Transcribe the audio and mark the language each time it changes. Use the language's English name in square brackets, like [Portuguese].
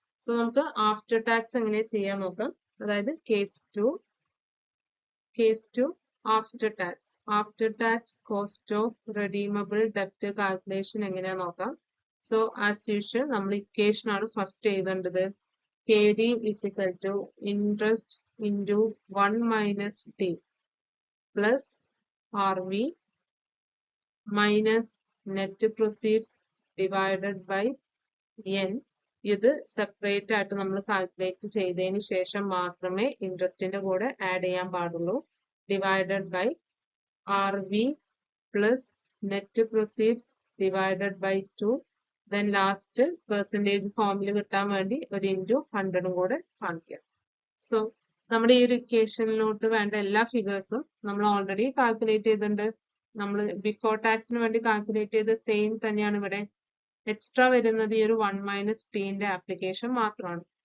[Malayalam] So നമുക്ക് after tax എങ്ങനെ ചെയ്യാൻ നോക്കാം. അതായത് case 2 after tax cost of redeemable ഡെപ്റ്റ് calculation എങ്ങനെയാ നോക്കാം. സോ ആസ് യൂഷ്വൽ നമ്മൾ ഇക്വേഷൻ ആണ് ഫസ്റ്റ് എഴുതേണ്ടത്. [English] KD is equal to interest into 1 - T plus RV minus net proceeds divided by N. [Malayalam] ഇത് സെപ്പറേറ്റ് ആയിട്ട് നമ്മൾ കാൽക്കുലേറ്റ് ചെയ്തതിന് ശേഷം മാത്രമേ ഇൻട്രസ്റ്റിന്റെ കൂടെ ആഡ് ചെയ്യാൻ പാടുള്ളൂ. [English] Divided by RV plus net proceeds divided by 2. [Malayalam] Then last percentage ഫോമിൽ കിട്ടാൻ വേണ്ടി ഒരു ഇൻറ്റു 100 കൂടെ കാണിക്കാം. സോ നമ്മുടെ ഈ ഒരു ഇക്വേഷനിലോട്ട് വേണ്ട എല്ലാ ഫിഗേഴ്സും നമ്മൾ ഓൾറെഡി കാൽക്കുലേറ്റ് ചെയ്തിട്ടുണ്ട്. നമ്മൾ ബിഫോർ ടാക്സിന് വേണ്ടി കാൽക്കുലേറ്റ് ചെയ്ത് സെയിം തന്നെയാണ് ഇവിടെ. എക്സ്ട്രാ വരുന്നത് ഈ ഒരു 1 - Tന്റെ ആപ്ലിക്കേഷൻ മാത്രമാണ്.